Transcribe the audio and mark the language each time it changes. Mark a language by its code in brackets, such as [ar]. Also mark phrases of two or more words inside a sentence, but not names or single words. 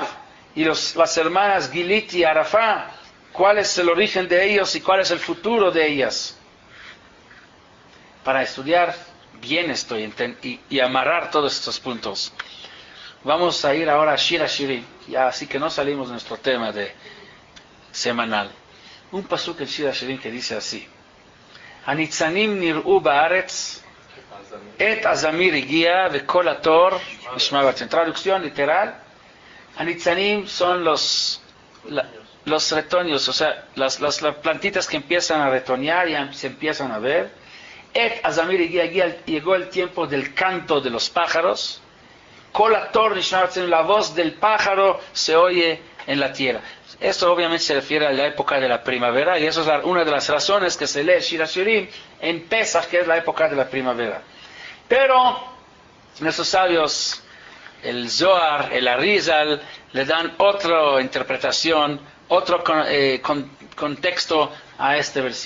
[es] Y las hermanas Gilit y Arafá, ¿cuál es el origen de ellos y cuál es el futuro de ellas? Para estudiar bien esto y amarrar todos estos puntos, vamos a ir ahora a Shir HaShirim, ya así que no salimos de nuestro tema de semanal. Un pasuk en Shir HaShirim que dice así: [he] הנצנים נראו בארץ, עת הזמיר הגיע וקול התור נשמע בארץ. [es] Traducción literal: Hanitzanim son los retoños, o sea, las plantitas que empiezan a retoñar y se empiezan a ver. [he] עת הזמיר הגיע, [es] llegó el tiempo del canto de los pájaros. [he] קול התור נשמע בארץ, [es] la voz del pájaro se oye en la tierra. Esto obviamente se refiere a la época de la primavera, y eso es una de las razones que se lee Shir HaShirim en Pesach, que es la época de la primavera. Pero nuestros sabios, el Zohar, el Arizal, le dan otra interpretación, otro contexto a este versículo,